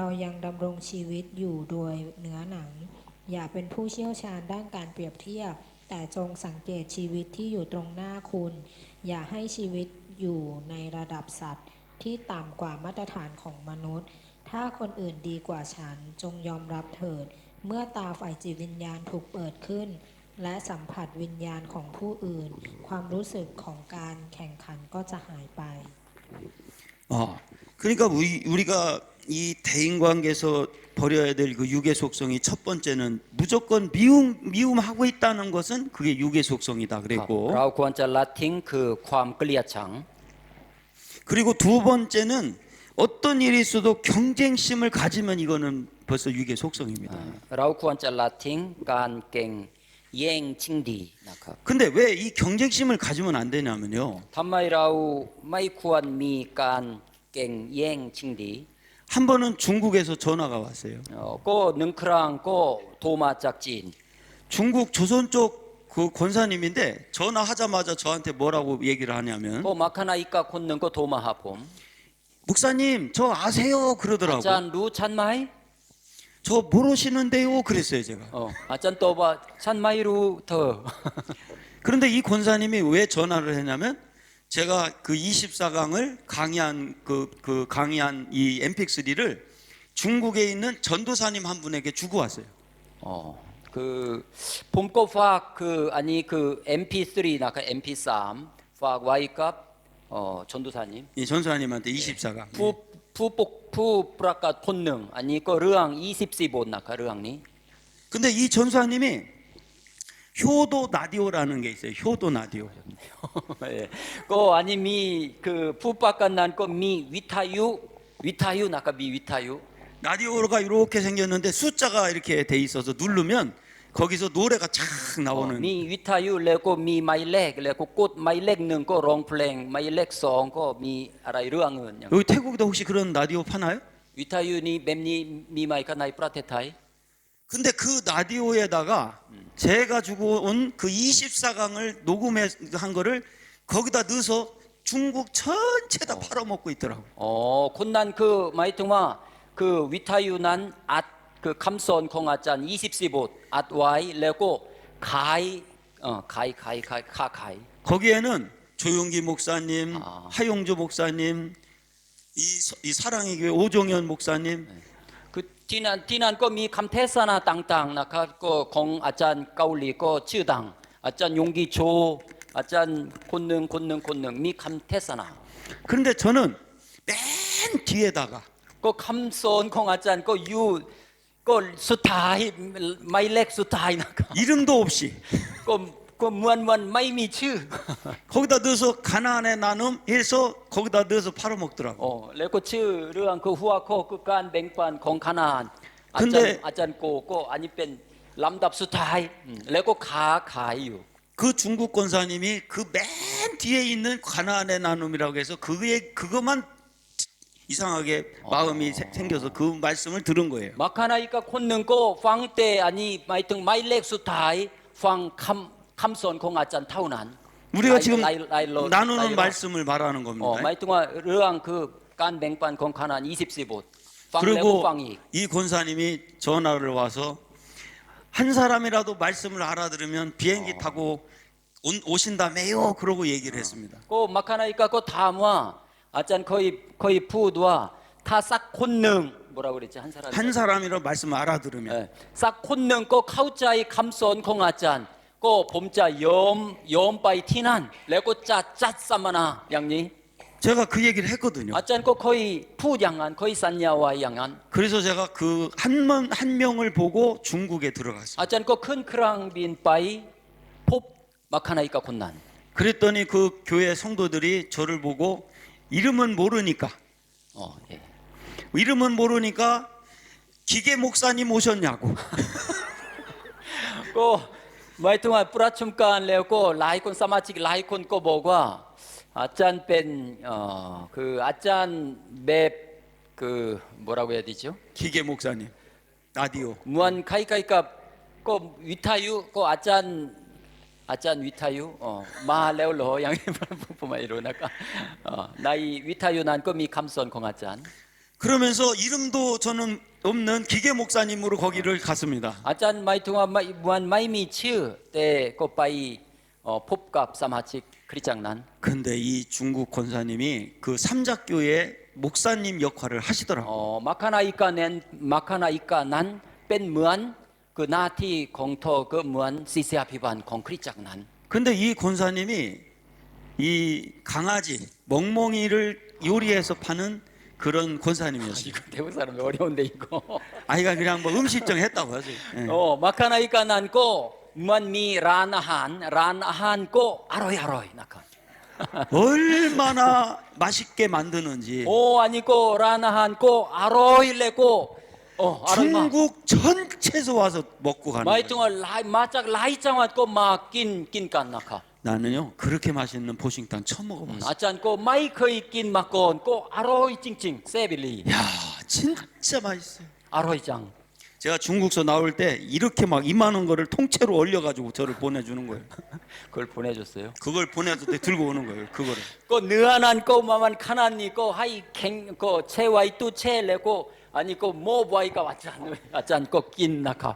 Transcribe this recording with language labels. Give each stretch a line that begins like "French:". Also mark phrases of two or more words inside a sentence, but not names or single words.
Thai: ยังดำรงชีวิตอยู่โดยเนื้อหนัง อย่าเป็นผู้เชี่ยวชาญด้านการเปรียบเทียบ แต่จงสังเกตชีวิตที่อยู่ตรงหน้าคุณ อย่าให้ชีวิตอยู่ในระดับสัตว์ ที่ต่ำกว่ามาตรฐานของมนุษย์ ถ้าคนอื่นดีกว่าฉันจงยอมรับเถิด เมื่อตาฝ่ายจิตวิญญาณถูกเปิดขึ้น และสัมผัสวิญญาณของผู้อื่น ความรู้สึกของการแข่งขันก็จะหายไป
Korean: 그러니까 우리가 이 대인 관계에서 버려야 될 그 육의 속성이 첫 번째는 무조건 미움하고 있다는 것은 그게 육의 속성이다
Thai: ครับ
Korean: 그랬고
Thai: เราควรจะละทิ้งคือความเกลียดชัง
Korean: 그리고 두 번째는 어떤 일이 있어도 경쟁심을 가지면 이거는 벌써 육의 속성입니다.
Thai: เราควรจะละทิ้งการเก่งแย่งชิงดีนะครับ
Korean: 근데 왜 이 경쟁심을 가지면 안 되냐면요.
Thai: ทำไมเราไม่ควรมีการเก่งแย่งชิงดี
Korean: 한 번은 중국에서 전화가 왔어요.
Thai: ก็หนึ่งครั้งก็โทรมาจากจีน
Korean: 중국 조선 쪽 그 권사님인데 전화하자마자 저한테 뭐라고 얘기를 하냐면
Thai: ก็มาคณะอีกคนหนึ่งก็โทรมาหาผม
Korean: 목사님 저 아세요 อา 그러더라고.
Thai: จารย์รู้ฉันไหม
Korean: 저 모르시는데요 그랬어요 제가.
Thai: อาจารย์ตอบว่าฉันไม่รู้เธอ
Korean: 그런데 이 권사님이 왜 전화를 했냐면 제가 그 24강을 강의한 이 MP3를 중국에 있는 전도사님 한 분에게 주고 왔어요.
Thai: คือผมก็ฝากคืออันนี้คือ MP3 นะครับ MP3 ฝากไว้กับ 전도사님
Korean: 이 전사님한테 24강.
Thai: ผู้ประกาศคนหนึ่งอันนี้ก็เรื่อง24บทนะคะเรื่องนี้
Korean: 근데 이 전사님이 효도 나디오라는 게 있어요. 효도 나디오.
Thai: ก็อันนี้มีคือผู้ประกาศนั้นก็มีวิทยุนะคะมีวิทยุ
Korean: 라디오가 이렇게 생겼는데 숫자가 이렇게 돼 있어서 누르면 거기서 노래가 착 나오는.
Thai: มีวิทยุแล้วก็มีหมายเลขแล้วก็กดหมายเลขหนึ่งก็ร้องเพลงหมายเลขสองก็มีอะไรเรื่องอื่นอย่าง
Korean: 여기 태국에도 혹시 그런 라디오 파나요?
Thai: วิทยุนี้แบบนี้มีไหมคะในประเทศไทย
Korean: 근데 그 라디오에다가 제가 주고 온 그 24강을 녹음한 거를 거기다 넣어서 중국 전체다 팔아먹고 있더라고.
Thai: คนนั้นคือหมายถึงว่าคือวิทยุนั้นอัดคือคำสอนของอาจารย์24บทอัดไว้แล้วก็ค้าขาย
Korean: 거기에는 조용기 목사님, 아. 하용조 목사님, 이 사랑의 교회 오종현 목사님,
Thai: คือที่นั่นก็มีคำเทศนาต่างๆนะครับก็ของอาจารย์เกาหลีก็ชื่อดังอาจารย์ยงกีโชอาจารย์คนหนึ่งมีคำเทศนา
Korean: 그런데 저는 맨 뒤에다가
Thai: ก็คำสอนของอาจารย์ก็อยู่ก็สุดท้ายไม่เล็กสุดท้ายนะครับ
Korean: 이름도 없이
Thai: ก็เหมือนวันไม่มีชื่อ
Korean: 거기다 넣어서 가나안의 나눔 해서 거기다 넣어서 팔아먹더라고.
Thai: แล้วก็ชื่อเรื่องคือหัวข้อคือการแบ่งปันของคณานอาจารย์โกก็อันนี้เป็นลำดับสุดท้ายแล้วก็ค้าขายอยู่
Korean: 그 중국 권사님이 그 맨 뒤에 있는 가나안의 나눔이라고 해서 그것만 이상하게 마음이 생겨서 그 말씀을 들은 거예요.
Thai: มาคานาอิกาคนหนึ่งก็ฟังแต่อันนี้หมายถึงหมายเลขสุดท้ายฟังคำสอนของอาจารย์เท่านั้น
Korean: 우리가 지금 나누는
Thai: ห
Korean: 말씀을 말하는
Thai: มาย
Korean: 겁니다.
Thai: ถึงว่าเรื่องคือการแบ่งปันของคณาน24บทฟังแล้วก็
Korean: 그리고
Thai: ฟังอีก
Korean: 이 권사님이 전화를 와서 한 사람이라도 말씀을 알아들으면 비행기 타고 오신다며요. 그러고 얘기를 했습니다.
Thai: ก็มาคานาอิกาก็ถามว่าอาจารย์เคยพูดว่าถ้าสักคนหนึ่ง
Korean: 뭐라고 그랬지 한 사람 한 사람이라도 말씀을 알아들으면
Thai: สักคนหนึ่งก็เข้าใจคำสอนของอาจารย์ก็ผมจะยอมไปที่นั่นแล้วก็จะจัดสัมมนาอย่างนี้
Korean: 제가 그 얘기를 했거든요.
Thai: อาจารย์ก็เคยพูดอย่างนั้นเคยสัญญาไว้อย่างนั้น
Korean: 그래서 제가 그 한 명을 보고 중국에 들어갔어요.
Thai: อาจารย์ก็ขึ้นเครื่องบินไปพบมาคานาอิกาคนนั้น
Korean: 그랬더니 그 교회 성도들이 저를 보고 이름은 모르니까 예. 이름은 모르니까 기계 목사님 오셨냐고.
Thai: ก็หมายถึงว่าประชุมการแล้วก็หลายคนสมาชิกหลายคนก็บอกว่าอาจารย์เป็นคืออาจารย์แบบคือ
Korean: 뭐라고 해야 되죠? 기계 목사님 라디오.
Thai: เหมือนคล้ายๆกับก็วิทยุก็อาจารย์วิทยุมาแล้วเหรออย่างนี้ผมไม่รู้นะครับในวิทยุนั้นก็มีคำสอนของอาจารย์
Korean: 그러면서 이름도 저는 없는 기계 목사님으로 거기를 갔습니다.
Thai: อาจารย์หมายถึงว่ามันไม่มีชื่อแต่ก็ไปพบกับสมาชิกคริสตจักรนั้น
Korean: 근데 이 중국 권사님이 그 삼작교회 목사님 역할을 하시더라고요.
Thai: มาคานาอิกานั้นเป็นเหมือนคือหน้าที่ของเธอก็เหมือนศิษยาภิบาลของคริสตจักรนั้น
Korean: 근데 이 권사님이 이 강아지 멍멍이를 요리해서 파는 그런 권사님이었어요. 이거 대부 사람이 어려운데 이거. 아이가 그냥 뭐 음식점 했다고 하죠. 예.
Thai: มาคานาอิกานั้นก็มันมีร้านอาหารก็อร่อยนะครับ
Korean: 얼마나 맛있게 만드는지 아니 그
Thai: ร้านอาหารก็อร่อยแล้วก็อร่อยมาก
Korean: 중국 전체에서 와서 먹고
Thai: ห
Korean: 가는
Thai: มายถึง
Korean: 거예요.
Thai: ว่ามาจากหลายจังหวัดก็มากินกันนะครับ
Korean: 나는요 그렇게 맛있는 보신탕 처음 먹어봤어요.
Thai: อาจารย์ก็ไม่เคยกินมาก่อนก็อร่อยจริงๆเซบิลี
Korean: 야 진짜 맛있어요.
Thai: อร่อยจัง
Korean: 제가 중국서 나올 때 이렇게 막 이만한 거를 통째로 얼려가지고 저를 보내주는 거예요. 그걸 보내줬어요. 그걸 보내줄 때 들고 오는 거예요. 그거를.
Thai: ก็เนื้อนั้นก็มันขนาดนี้ก็ให้แข็งก็แช่ไว้ตู้แช่แล้วก็อันนี้ก็โม้ไว้กับอาจารย์ก็กินนะครับ